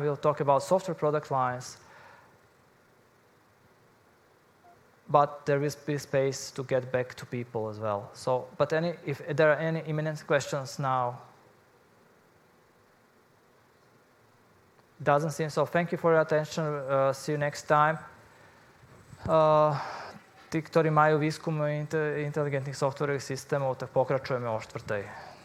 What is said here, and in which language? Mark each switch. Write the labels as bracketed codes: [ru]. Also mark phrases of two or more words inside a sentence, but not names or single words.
[en] We'll talk about software product lines, but there will be space to get back to people as well. So, but if there are any imminent questions now. Doesn't seem so. Thank you for your attention. See you next time. [sk] Tí, ktorí majú výskum inteligentných softwarových systémov, tak pokračujeme o 4:00.